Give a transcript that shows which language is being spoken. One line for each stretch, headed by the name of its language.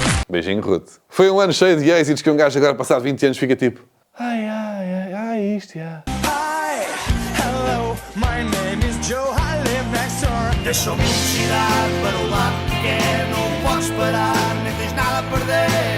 Portuguese: Beijinho, Ruth. Foi um ano cheio de êxitos que um gajo agora, passado 20 anos, fica tipo... isto, yeah.
English: Hi, hello, my name is Joe, I live next door.
Portuguese: Deixa a velocidade para o lado que quer, não podes parar, nem tens nada a perder.